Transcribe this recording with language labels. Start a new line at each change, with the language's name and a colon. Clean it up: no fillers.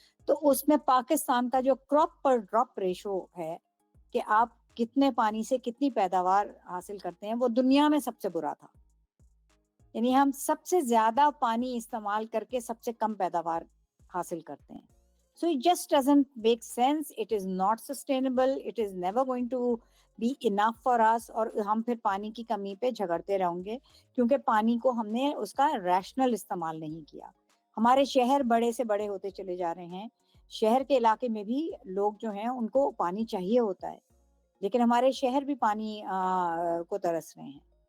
Urdu: تو اس میں پاکستان کا جو
English: crop per drop ratio
Urdu: ہے کہ آپ کتنے پانی سے کتنی پیداوار حاصل کرتے ہیں, وہ دنیا میں سب سے برا تھا. یعنی ہم سب سے زیادہ پانی استعمال کر کے سب سے کم پیداوار حاصل کرتے ہیں.
English: So it just doesn't make sense. It is not sustainable. It is never going to be enough for us.
Urdu: اور ہم پھر پانی کی کمی پہ جھگڑتے رہیں گے کیونکہ پانی کو ہم نے اس کا ریشنل استعمال نہیں کیا. ہمارے شہر بڑے سے بڑے ہوتے چلے جا رہے ہیں. شہر کے علاقے میں بھی لوگ جو ہیں ان کو پانی چاہیے ہوتا ہے, لیکن ہمارے شہر بھی پانی کو ترس رہے ہیں.